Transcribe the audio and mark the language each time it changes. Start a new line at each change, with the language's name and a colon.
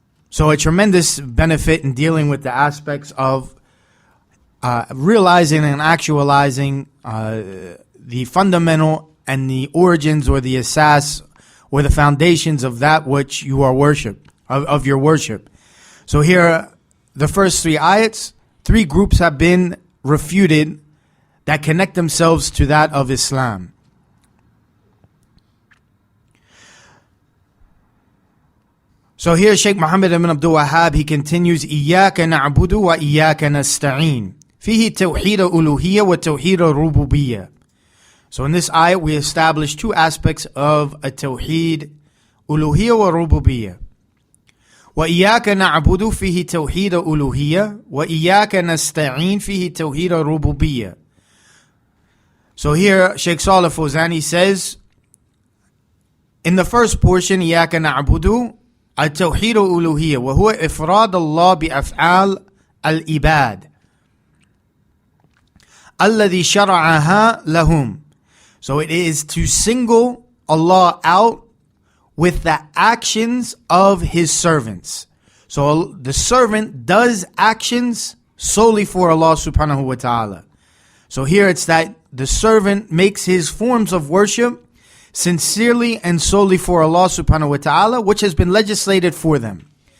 English: So a tremendous benefit in dealing with the aspects of realizing and actualizing the fundamental and the origins or the asas or the foundations of that which you are worship, of your worship. So here, the first three ayats, three groups have been refuted that connect themselves to that of Islam. So here Shaykh Muhammad ibn Abdul-Wahhab, he continues,
Arabic: إِيَّاكَ نَعْبُدُ وَإِيَّاكَ نَسْتَعِينُ فِيهِ تَوْحِيدَ أُلُوهِيَّةِ وَتَوْحِيدَ رُبُوبِيَّةِ.
English: So in this ayat we establish two aspects of a tawheed, uluhiyya wa rububiyyah.
Arabic: وَإِيَّاكَ نَعْبُدُ فِيهِ تَوْحِيدَ أُلُوهِيَّةِ وَإِيَّاكَ نَسْتَعِينُ فِيهِ تَوْحِيدَ رُبُوبِيَّةِ.
English: So here Shaykh Saalih Al-Fawzan says, in the first portion,
Arabic: إِيَّاكَ نَعْبُدُ التوحيد ألوهية وهو إفراد الله بأفعال العباد الذي شرعها لهم.
English: So it is to single Allah out with the actions of His servants. So the servant does actions solely for Allah subhanahu wa ta'ala. So here it's that the servant makes his forms of worship sincerely and solely for Allah subhanahu wa ta'ala, which has been legislated for them.